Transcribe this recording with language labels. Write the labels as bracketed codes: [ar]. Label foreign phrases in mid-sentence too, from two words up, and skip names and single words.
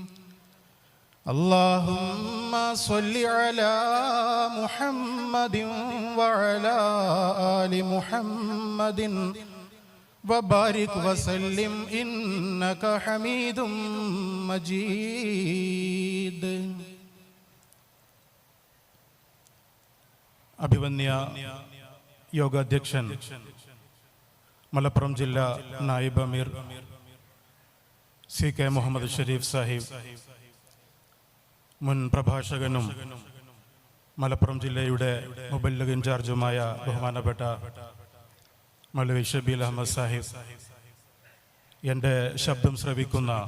[ar] اللهم صل على محمد وعلى آل محمد وبارك وسلم إنك حميد مجيد. [ml] അഭിവന്യ യോഗാധ്യക്ഷൻ മലപ്പുറം ജില്ലാ നായിബ് അമീർ CK മുഹമ്മദ് ഷരീഫ് സാഹിബ്, മുൻ പ്രഭാഷകനും മലപ്പുറം ജില്ലയുടെ മുബല്ലിഗ് ഇൻചാർജുമായ ബഹുമാനപ്പെട്ട മൗലവി ഷബീൽ അഹമ്മദ് സാഹിബ്, എൻ്റെ ശബ്ദം ശ്രവിക്കുന്ന